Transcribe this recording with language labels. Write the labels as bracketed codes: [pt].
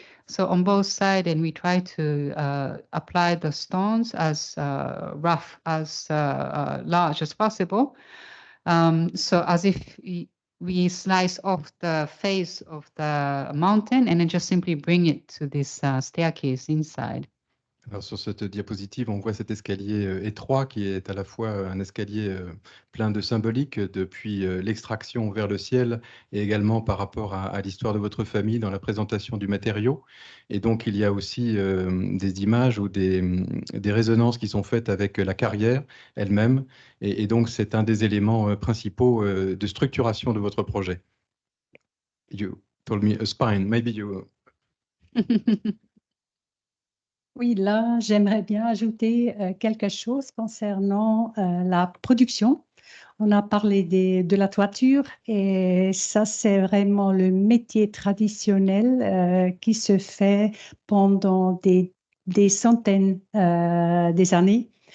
[en] So on both sides, and we try to apply the stones as rough, as large as possible. So as if we slice off the face of the mountain and then just simply bring it to this staircase inside. [fr] Alors, sur cette diapositive, on voit cet escalier étroit qui est à la fois un escalier plein de symbolique depuis l'extraction vers le ciel, et également par rapport à l'histoire de votre famille dans la présentation du matériau. Et donc, il y a aussi des images ou des résonances qui sont faites avec la carrière elle-même. Et donc, c'est un des éléments principaux de structuration de votre projet. [en] You told me a spine, maybe you... [fr] Oui, là, j'aimerais bien ajouter quelque chose concernant la production. On a parlé de la toiture, et ça, c'est vraiment le métier traditionnel qui se fait pendant des centaines des années.